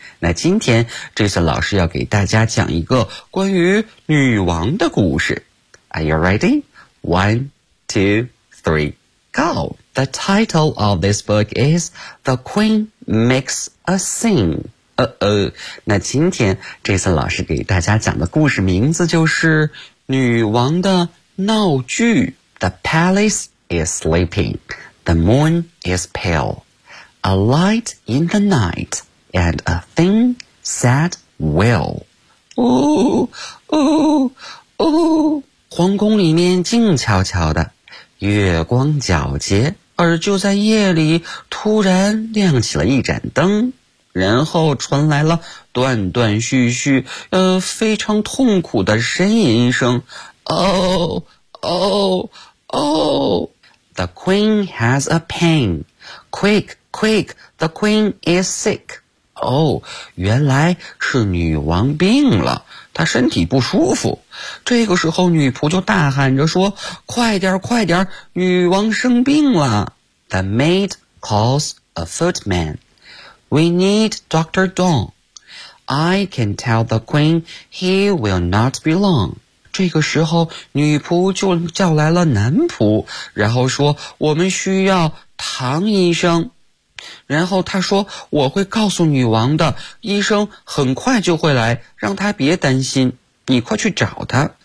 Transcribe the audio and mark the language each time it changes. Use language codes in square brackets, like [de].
[zh] 那今天 Jason 老师要给大家讲一个关于女王的故事。 [en] Are you ready? One, two, three, go! The title of this book is The Queen Makes a Scene. [zh] 那今天 Jason 老师给大家讲的故事名字就是女王的闹剧。 [en] The palace is sleeping. The moon is pale, a light in the night, and a thin, sad wail. Ooh, ooh, ooh. [zh] 皇宫里面静悄悄的，月光皎洁，而就在夜里突然亮起了一盏灯，然后传来了断断续续，非常痛苦的呻吟声。 Oh, oh, oh. [en] The queen has a pain. Quick, quick, the queen is sick. [zh] Oh, 原来是女王病了，她身体不舒服。这个时候女仆就大喊着说，快点快点，女王生病了。 [en] The maid calls a footman. We need Dr. Dong. I can tell the queen he will not be long. [zh] 这个时候女仆就叫来了男仆，然后说我们需要唐医生，然后他说我会告诉女王的，医生很快就会来，让他别担心，你快去找他。